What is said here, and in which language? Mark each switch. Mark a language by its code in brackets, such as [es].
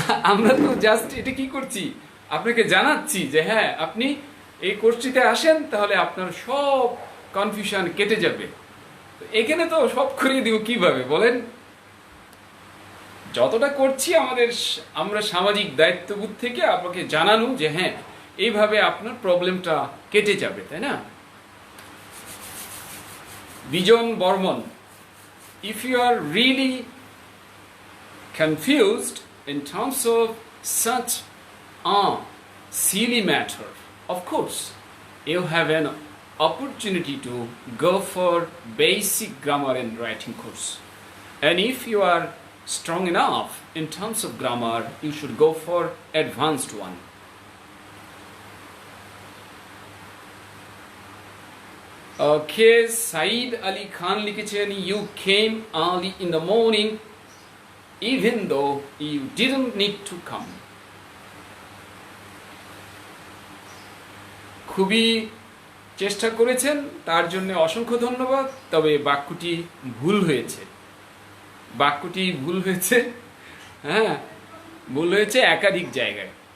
[bn] আমরা তো জাস্ট এটা কি করছি, আপনাকে জানাচ্ছি যে হ্যাঁ আপনি এই কোর্সটিতে আসেন, তাহলে আপনার সব কনফিউশন কেটে যাবে। এখানে তো সব করিয়ে দিব কিভাবে বলেন? যতটা করছি আমরা সামাজিক দায়িত্ববোধ থেকে আপনাকে জানানো যে হ্যাঁ এইভাবে আপনার প্রবলেমটা কেটে যাবে, তাই না? [en] Bijon Barman, if you are really confused in terms of such a silly matter, of course you have an opportunity to go for basic grammar and writing course, and if you are strong enough in terms of grammar, you should go for advanced one. Okay, Said Ali Khan লিখেছেন, you came early in the morning even though you didn't need to come. [bn] খুবই চেষ্টা করেছেন, তার জন্য অসংখ্য ধন্যবাদ। তবে বাক্যটি ভুল হয়েছে, বাক্যটি ভুল হয়েছে, হ্যাঁ ভুল হয়েছে একাধিক জায়গায়।